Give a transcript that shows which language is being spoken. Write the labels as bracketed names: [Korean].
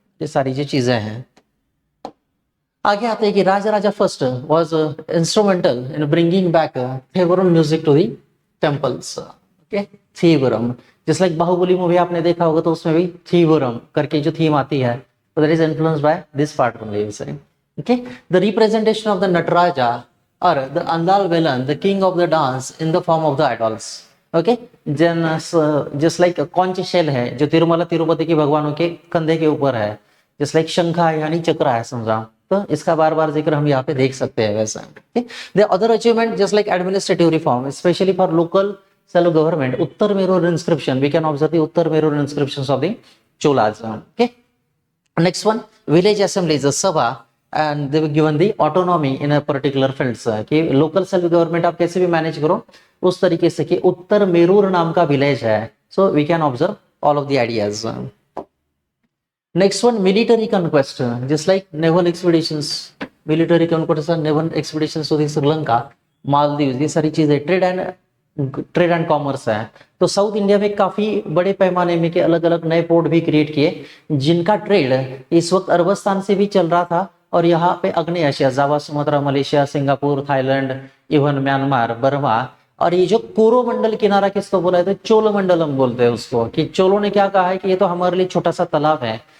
[Hindi] ये सारी जो चीजें हैं। आगे आते हैं कि [English] Raja Raja first was instrumental in bringing back Thevaram music to the temples, okay, Thevaram. [Hindi] Just like Baahubali movie आपने देखा होगा, तो उसमें भी थीवरम करके जो थीम आती है, तो [English] that is influenced by this part only, [Hindi] okay. [English] The representation of the Nataraja or the Andal villain, the king of the dance in the form of the idols, okay. [Hindi] then just like कौन shell है जो तिरुमला तिरुपति के भगवानों के कंधे के ऊपर है, just like शंखा है यानी चक्र है समझा, तो इसका बार बार जिक्र हम यहाँ पे देख सकते हैं वैसा, okay? [English] The other achievement just like administrative reform, especially for local self government, Uttar Merur inscription, we can observe the Uttar Merur inscriptions of the Cholas, okay. Next one, village assemblies, the Sabha, and they were given the autonomy in a particular fields, कि local self government [Hindi] आप कैसे भी manage करो उस तरीके से, कि उत्तर मेरूर नाम का विलेज है, [English] so we can observe all of the ideas. Next one, military conquest, just like naval expeditions, military conquest and naval expeditions to the Sri Lanka, Maldives, [Hindi] ये सारी चीजें ट्रेड एंड कॉमर्स है। तो साउथ इंडिया में काफी बड़े पैमाने में के अलग अलग नए पोर्ट भी क्रिएट किए, जिनका ट्रेड इस वक्त अरबस्तान से भी चल रहा था, और यहाँ पे अग्नि एशिया, जावा, Sumatra, Malaysia, Singapore, Thailand, even Myanmar, Burma, और ये जो कोरोमंडल किनारा किसको बोला है, तो चोलमंडलम बोलते हैं उसको, कि चोलों ने क्या कहा है कि ये तो हमारे लिए छोटा सा तालाब है।